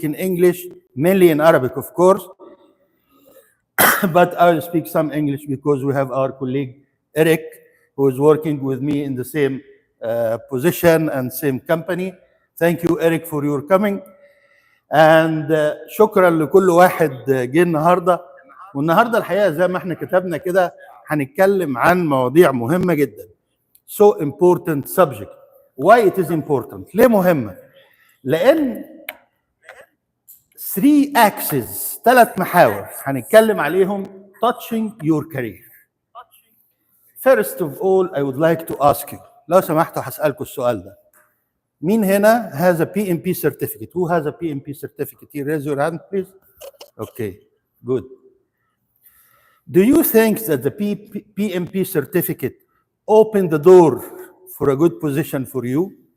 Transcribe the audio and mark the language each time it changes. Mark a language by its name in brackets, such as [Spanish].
[English] in English, mainly in Arabic, of course. But I'll speak some English because we have our colleague Eric, who is working with me in the same position and same company. Thank you, Eric, for your coming. [Arabic] And شكرا لكل واحد جه النهارده. والنهارده الحقيقه زي ما احنا كتبنا كده هنتكلم عن مواضيع مهمه جدا. [English] So important subject. Why it is important? [Arabic] ليه مهمه؟ لان 3 axes 3 محاور هنتكلم عليهم [English] touching your career. First of all, I would like to ask you, [Arabic] لو سمحتوا هسألكم السؤال ده. مين هنا [English] has a PMP certificate? Who has a PMP certificate? Here, raise your hand, please. Okay, good. Do you think that the PMP certificate opened the door for a good position for you?